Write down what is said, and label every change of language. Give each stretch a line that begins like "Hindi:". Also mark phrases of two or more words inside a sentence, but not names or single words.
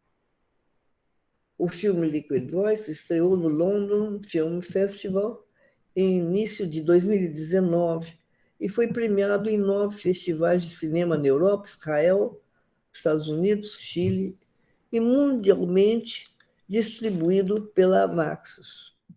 Portuguese: O filme Liquid Voices estreou no London Film Festival em início de 2019 e foi premiado em 9 festivais de cinema na Europa, Israel, Estados Unidos, Chile e mundialmente distribuído pela Naxos.